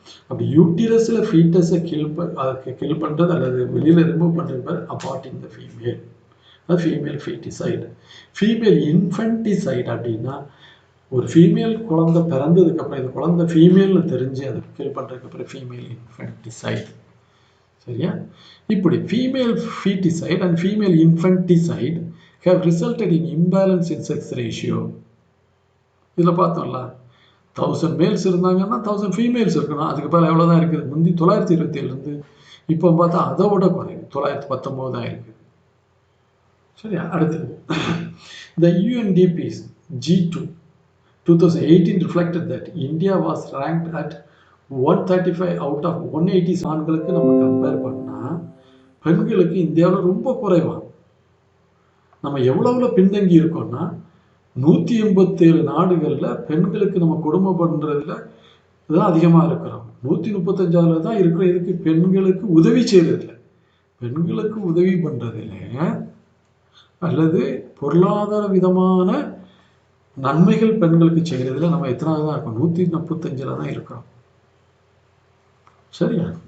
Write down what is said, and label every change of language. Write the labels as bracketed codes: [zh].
[ta] அப்படி யூட்டிரஸில் ஃபீட்டஸை கில் பண்ணுறது அல்லது வெளியில் ரிமூவ் பண்ணுறது பேர் [en] aborting the female, [ta] அது ஃபீமேல் ஃபீட்டிசைடு. ஃபீமேல் இன்ஃபென்டிசைடு அப்படின்னா ஒரு ஃபீமேல் குழந்தை பிறந்ததுக்கப்புறம் இது குழந்தை ஃபீமேல்னு தெரிஞ்சு அதை கில் பண்ணுறதுக்கு அப்புறம் ஃபீமேல் இன்ஃபென்டிசைடு. சரியா? இப்படி [en] Female feticide and female infanticide have resulted in imbalance in sex ratio. [ta] இதில் பார்த்தோம்ல 1000 மேல்ஸ் இருந்தாங்கன்னா 1000 ஃபீமேல்ஸ் இருக்கணும். அதுக்கு மேலே எவ்வளோ தான் இருக்குது, முந்தி 927 இப்போ பார்த்தா அதை விட குறையுது, 919 தான் இருக்குது. சரியா? அடுத்தது [en] the UNDP's G2 2018 reflected that India was ranked at 135 out of 180. [ta] ஆண்களுக்கு நம்ம கம்பேர் பண்ணால் பெண்களுக்கு இந்தியாவில் ரொம்ப குறைவாக. நம்ம எவ்வளவுல பின்தங்கி இருக்கோம்னா 187 நாடுகளில் பெண்களுக்கு நம்ம கொடுமை பண்ணுறதுல தான் அதிகமாக இருக்கிறோம். 135 தான் இருக்கிறோம். இதுக்கு பெண்களுக்கு உதவி செய்யறதில்லை, பெண்களுக்கு உதவி பண்ணுறதில்ல அல்லது பொருளாதார விதமான நன்மைகள் பெண்களுக்கு செய்கிறதுல நம்ம எத்தனாவது தான் இருக்கோம், 135 தான் இருக்கிறோம். சரியா?